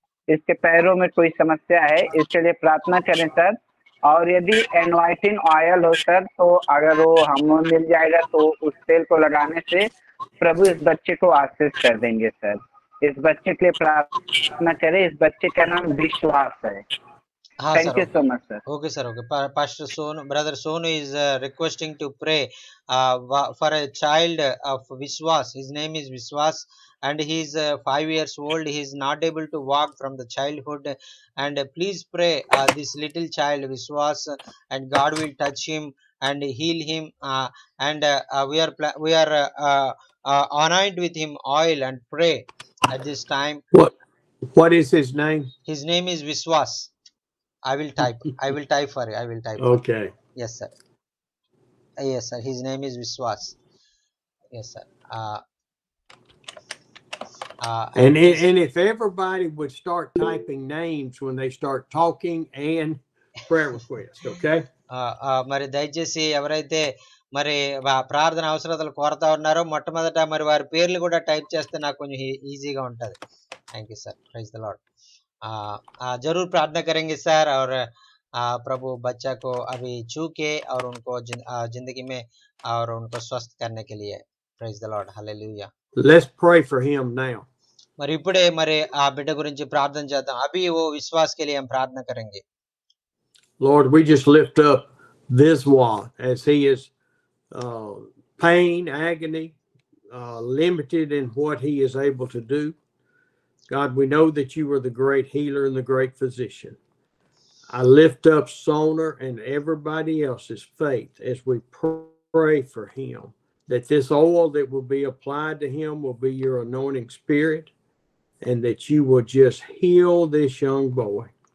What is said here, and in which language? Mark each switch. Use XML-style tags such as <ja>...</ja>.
<hi>इसके पैरों में कोई समस्या है, इसके लिए प्रार्थना करें सर। और यदि एनवाइटिन ऑयल हो सर, तो अगर वो हमें मिल जाएगा तो उस तेल को लगाने से प्रभु इस बच्चे को आशीष कर देंगे सर। इस बच्चे के लिए प्रार्थना करें। इस बच्चे का नाम विश्वास है। हाँ</hi> <en>Thank sir, you so much sir. okay sir, okay. Pastor Sonu, brother Sonu is requesting to pray for a child of Viswas. His name is Viswas, and he is 5 years old. He is not able to walk from the childhood, and please pray this little child Viswas, and God will touch him and heal him, and we are anoint with him oil and pray at this time. What is his name? His name is Viswas. I will type for you. I will type. Okay. Yes, sir. Yes, sir. His name is Viswas. Yes, sir. And if everybody would start typing names when they start talking and prayer requests, okay?</en> <te>మరి దయచేసి ఎవరైతే మరి ప్రార్థన అవసరతలు కోరుతా ఉన్నారో మొట్టమొదట మరి వారి పేర్లు కూడా టైప్ చేస్తే నాకు కొంచెం ఈజీగా ఉంటుంది.</te> <en>Thank you sir. Praise the Lord.</en> <hi>जरूर प्रार्थना करेंगे सर, और प्रभु बच्चा को अभी छू के और उनको जिंदगी में और उनको स्वस्थ करने के लिए.</hi> <en>Praise the Lord. Hallelujah. Let's pray for him now.</en> <te>మరి ఇప్పుడే మరి ఆ బిడ్డ గురించి ప్రార్థన చేద్దాం.</te> <hi>అభి वो विश्वास के लिए हम प्रार्थना करेंगे.</hi> <en>Lord, we just lift up Viswas as he is pain, agony, limited in what he is able to do. God, we know that you are the great healer and the great physician. I lift up Soner and everybody else's faith as we pray for him, that this oil that will be applied to him will be your anointing spirit, and that you will just heal this young boy.</en>